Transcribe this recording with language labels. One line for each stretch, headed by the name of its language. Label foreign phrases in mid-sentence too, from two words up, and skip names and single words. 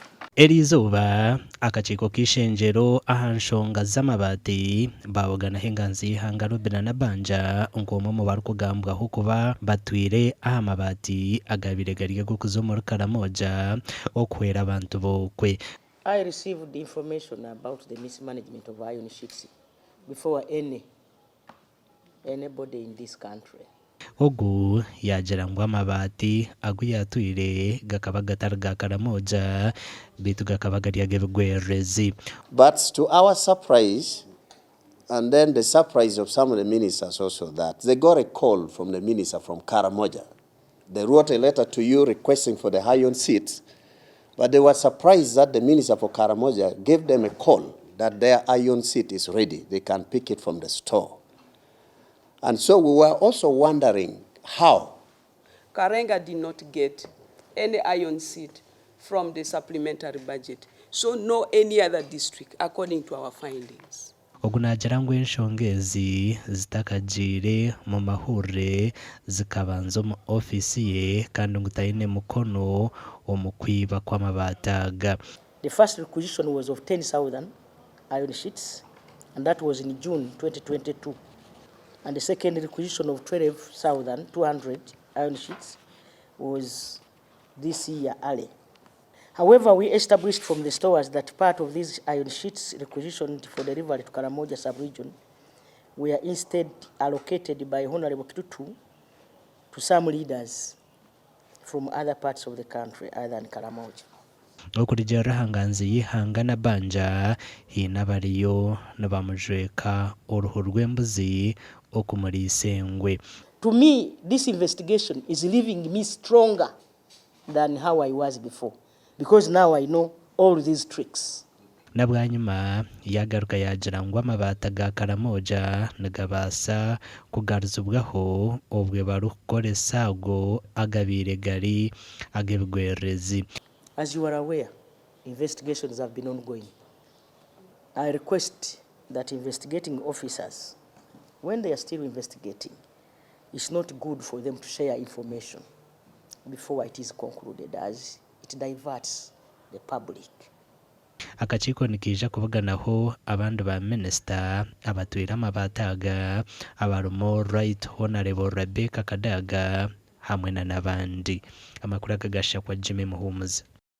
Nyankole: Erizuba akakiiko k'ishengyero aha nshonga z'amabaati bawoganaho Enganzi Nabbanja nk'omwe mu barikugambwaho kuba batwire aha mabaati agabire gari g'okuza omuri Karamoja okuhwera abantu bokwe.
English: I received information about the mismanagement of iron sheets before anybody in this country.
Nyankole: Ogu yagira ngu amabaati agu yatwire gakaba gatari ga Karamoja bitu gakaba gari ag'ebigwerezi.
English: But to our surprise, and then the surprise of some of the ministers also, that they got a call from the minister from Karamoja. They wrote a letter to you requesting for the iron seats, but they were surprised that the minister for Karamoja gave them a call that their iron seat is ready. They can pick it from the store. And so we were also wondering how. Karenga did not get any iron seat from the supplementary budget, so no any other district, according to our findings.
Nyankole: Ogu nagira ngu enshonga ezi zitakagire mu mahure zikabanza omu ofisi ye kandi ngu taine mukono omu kwiba kw'amabaati aga.
English: The first requisition was of 10,000 iron sheets, and that was in June 2022. And the second requisition of 12,200 iron sheets was this year early. However, we established from the stores that part of these iron sheets requisitioned for delivery to Karamoja sub-region were instead allocated by Honorable Kitutu to some leaders from other parts of the country other than Karamoja.
Nyankole: Okurijera Enganzi Nabbanja hina bariyo nibamujweka uruhu rw'embuzi okumurisa engwe.
English: To me, this investigation is leaving me stronger than how I was before, because now I know all these tricks.
Nyankole: Nabwanyuma yagaruka yagira ngu amabaati ga Karamoja nigabasa kugaruzibwaho obwe barukukoresa ago agabire gari ag'ebigwerezi.
English: As you are aware, investigations have been ongoing. I request that investigating officers, when they are still investigating, it's not good for them to share information before it is concluded, as it diverts the public.
Nyankole: Akakiiko nikija kuvuganaho abandi ba minisita abatwire amabaati aga abarumo Right Honorable Yareebekaho hamwe n'abandi. Amakuru agagasha kwa Jimmy Muhumuza.